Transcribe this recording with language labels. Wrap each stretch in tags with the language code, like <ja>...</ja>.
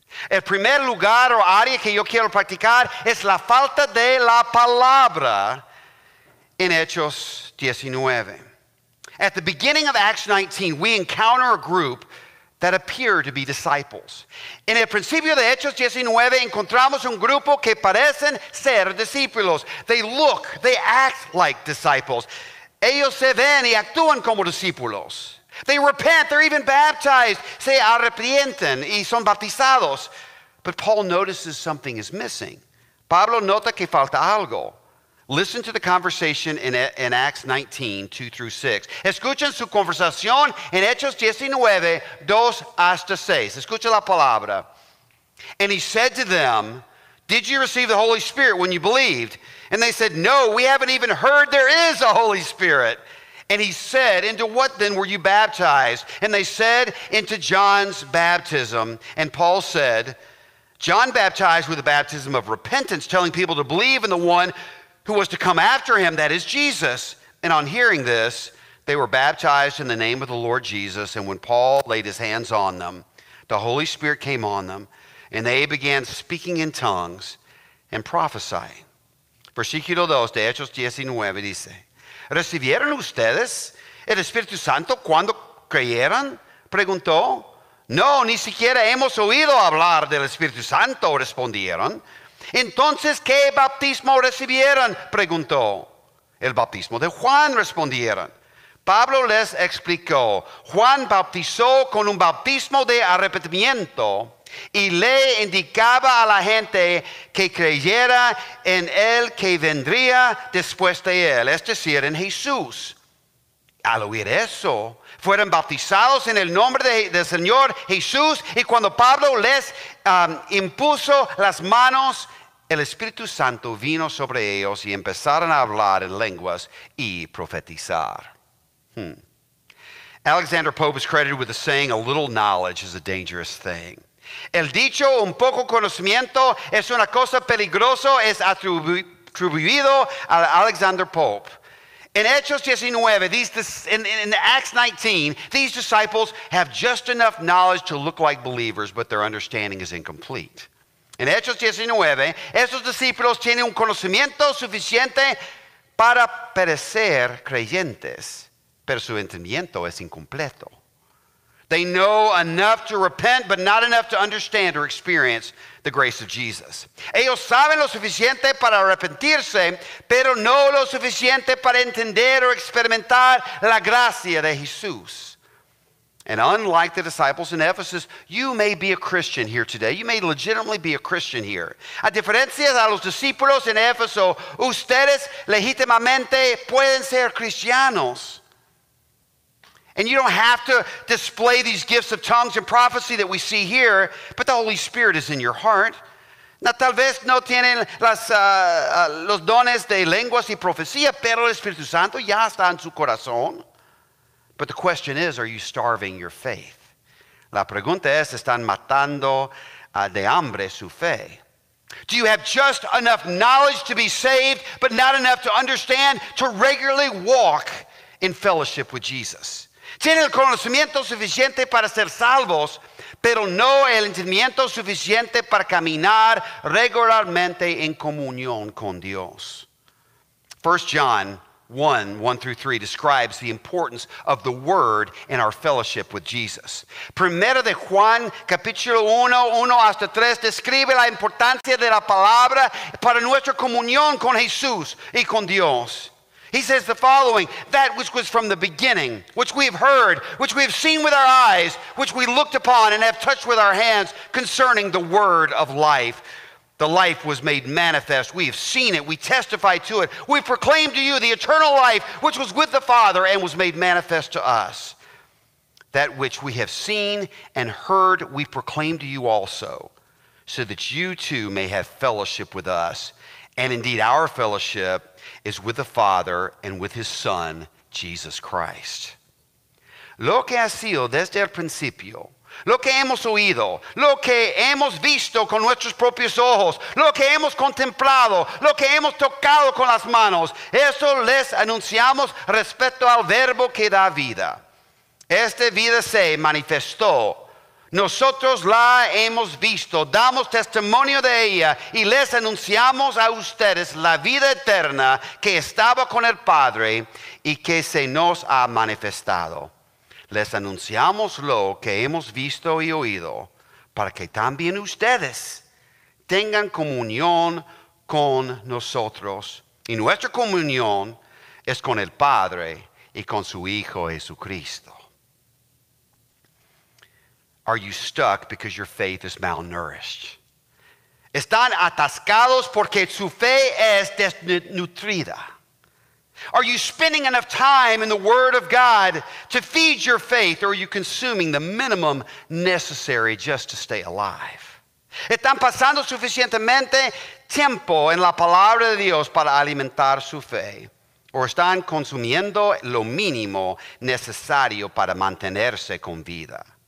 <es>El primer lugar o área que yo quiero practicar es la falta de la palabra en Hechos 19.</es> <en>At the beginning of Acts 19, we encounter a group that appear to be disciples.</en> <es>En el principio de Hechos 19 encontramos un grupo que parecen ser discípulos.</es> <en>They act like disciples.</en> <es>Ellos se ven y actúan como discípulos.</es> <en>They repent, they're even baptized.</en> <es>Se arrepienten y son bautizados.</es> <en>But Paul notices something is missing.</en> <es>Pablo nota que falta algo.</es> <en>Listen to the conversation in Acts 19, 2 through 6.</en> <es>Escuchen su conversación en Hechos 19, 2 hasta 6. Escucha la palabra.</es> <en>And he said to them, "Did you receive the Holy Spirit when you believed?" And they said, "No, we haven't even heard there is a Holy Spirit." And he said, "Into what then were you baptized?" And they said, "Into John's baptism." And Paul said, "John baptized with the baptism of repentance, telling people to believe in the one who was to come after him, that is Jesus." And on hearing this, they were baptized in the name of the Lord Jesus. And when Paul laid his hands on them, the Holy Spirit came on them, and they began speaking in tongues and prophesying.</en> <es>Versículo 2 de Hechos 19 dice, ¿recibieron ustedes el Espíritu Santo cuando creyeron? Preguntó. No, ni siquiera hemos oído hablar del Espíritu Santo, respondieron. Entonces, ¿qué bautismo recibieron? Preguntó. El bautismo de Juan, respondieron. Pablo les explicó, Juan bautizó con un bautismo de arrepentimiento y le indicaba a la gente que creyera en el que vendría después de él, es decir, en Jesús. al oír eso, fueron bautizados en el nombre del Señor Jesús. Y cuando Pablo les impuso las manos, el Espíritu Santo vino sobre ellos y empezaron a hablar en lenguas y profetizar.</es> <en>Alexander Pope is credited with the saying, a little knowledge is a dangerous thing.</en> <es>El dicho, un poco conocimiento es una cosa peligrosa, es atribuido a Alexander Pope.</es> <en>In Hechos 19, in Acts 19, these disciples have just enough knowledge to look like believers, but their understanding is incomplete.</en> <es>En Hechos 19, esos discípulos tienen un conocimiento suficiente para parecer creyentes, pero su entendimiento es incompleto.</es> <en>They know enough to repent, but not enough to understand or experience the grace of Jesus.</en> <es>Ellos saben lo suficiente para arrepentirse, pero no lo suficiente para entender o experimentar la gracia de Jesús.</es> <en>And unlike the disciples in Ephesus, you may be a Christian here today. You may legitimately be a Christian here.</en> <es>A diferencia de los discípulos en Éfeso, ustedes legítimamente pueden ser cristianos.</es> <en>And you don't have to display these gifts of tongues and prophecy that we see here, but the Holy Spirit is in your heart.</en> <es>Now, tal vez no tienen los dones de lenguas y profecía, pero el Espíritu Santo ya está en su corazón.</es> <en>But the question is, are you starving your faith?</en> <es>La pregunta es, ¿están matando de hambre su fe?</es> <en>Do you have just enough knowledge to be saved, but not enough to understand, to regularly walk in fellowship with Jesus?</en> <es>Tienen el conocimiento suficiente para ser salvos, pero no el entendimiento suficiente para caminar regularmente en comunión con Dios.</es> <en>1 John 1 through 3 describes the importance of the Word in our fellowship with Jesus.</en> <es>Primero de Juan, capítulo 1 hasta 3, describe la importancia de la palabra para nuestra comunión con Jesús y con Dios.</es> <en>He says the following, that which was from the beginning, which we have heard, which we have seen with our eyes, which we looked upon and have touched with our hands concerning the word of life. The life was made manifest. We have seen it. We testify to it. We proclaim to you the eternal life which was with the Father and was made manifest to us. That which we have seen and heard we proclaim to you also, so that you too may have fellowship with us. And indeed our fellowship is with the Father and with His Son, Jesus Christ.</en> <es>Lo que ha sido desde el principio, lo que hemos oído, lo que hemos visto con nuestros propios ojos, lo que hemos contemplado, lo que hemos tocado con las manos, eso les anunciamos respecto al verbo que da vida. Esta vida se manifestó. Nosotros la hemos visto, damos testimonio de ella y les anunciamos a ustedes la vida eterna que estaba con el Padre y que se nos ha manifestado. Les anunciamos lo que hemos visto y oído para que también ustedes tengan comunión con nosotros. Y nuestra comunión es con el Padre y con su Hijo Jesucristo.</es> <en>Are you stuck because your faith is malnourished?</en> <es>Están atascados porque su fe es desnutrida.</es> <en>Are you spending enough time in the Word of God to feed your faith, or are you consuming the minimum necessary just to stay alive?</en> <es>¿Están pasando suficientemente tiempo en la palabra de Dios para alimentar su fe? ¿O están consumiendo lo mínimo necesario para mantenerse con vida?</es>